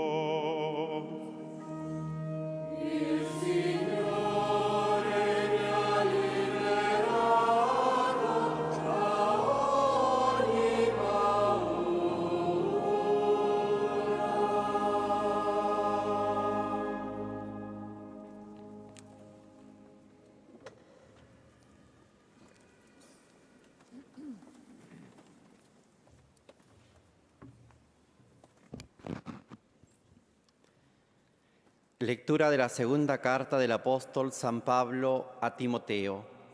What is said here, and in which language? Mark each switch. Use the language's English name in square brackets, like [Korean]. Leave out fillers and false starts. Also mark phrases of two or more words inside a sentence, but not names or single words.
[Italian] Il Signore mi ha liberato da ogni paura. [Spanish] Lectura de la segunda carta del apóstol San Pablo a Timoteo.